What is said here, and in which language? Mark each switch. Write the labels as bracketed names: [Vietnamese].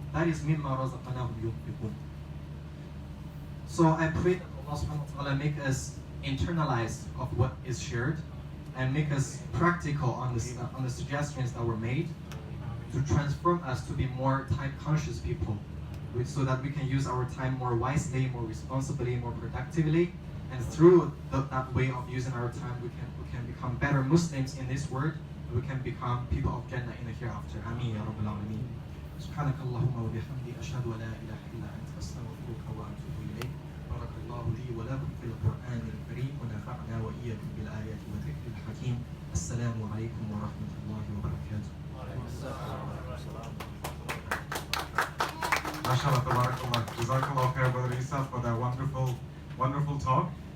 [English] That is [Arabic] mimma razaqnahum yunfiqun. [English] So I pray that Allah subhanahu wa ta'ala make us internalize of what is shared and make us practical on the suggestions that were made to transform us to be more time-conscious people, so that we can use our time more wisely, more responsibly, more productively, and through that way of using our time, we can become better Muslims in this world, and we can become people of Jannah in the hereafter. [Arabic] Ameen ya Rabbil Alameen. سبحانك اللهم وبحمدك أشهد أن لا إله إلا أنت أستغفرك وأتوب إليك. بارك الله لي ولكم في القرآن الكريم ونفعنا وإياكم بالآيات والذكر الحكيم. السلام عليكم ورحمة الله وبركاته. MashaAllah, tabarakallah. [English] Jazakallah khair, Brother Isa, for that wonderful talk.